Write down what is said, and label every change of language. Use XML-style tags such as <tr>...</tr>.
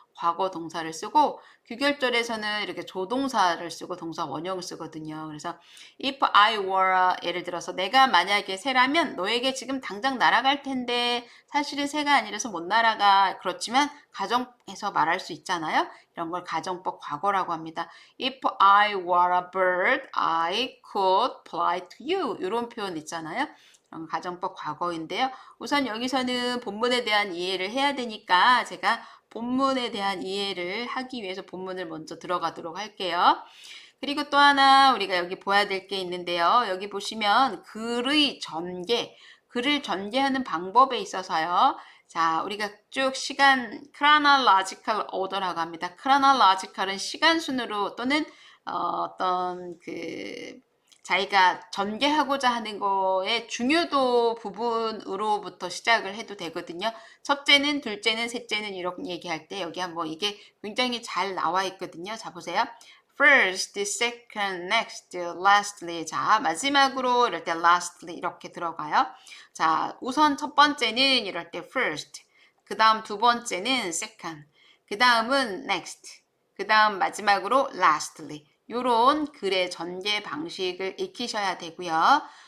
<ko>과거 동사를 쓰고 규결절에서는 이렇게 조동사를 쓰고 동사 원형을 쓰거든요. 그래서</ko> <en>if I were</en> <ko>예를 들어서 내가 만약에 새라면 너에게 지금 당장 날아갈 텐데 사실은 새가 아니라서 못 날아가. 그렇지만 가정에서 말할 수 있잖아요. 이런 걸 가정법 과거라고 합니다.</ko> <en>If I were a bird, I could fly to you.</en> <ko>이런 표현 있잖아요. 가정법 과거인데요. 우선 여기서는 본문에 대한 이해를 해야 되니까 제가 본문에 대한 이해를 하기 위해서 본문을 먼저 들어가도록 할게요. 그리고 또 하나 우리가 여기 봐야 될 게 있는데요. 여기 보시면 글을 전개하는 방법에 있어서요. 자, 우리가 쭉 chronological order라고 합니다. chronological은 시간 순으로 또는 어떤 자기가 전개하고자 하는 거의 중요도 부분으로부터 시작을 해도 되거든요. 첫째는, 둘째는, 셋째는 이렇게 얘기할 때 여기 한번 이게 굉장히 잘 나와 있거든요. 자, 보세요.</ko> <en>First, second, next, lastly.</en> <ko>자, 마지막으로 이럴 때 lastly 이렇게 들어가요. 자, 우선 첫 번째는 이럴 때 first. 그 다음 두 번째는 second. 그 다음은 next. 그 다음 마지막으로 lastly. 요런 글의 전개 방식을 익히셔야 되고요.</ko>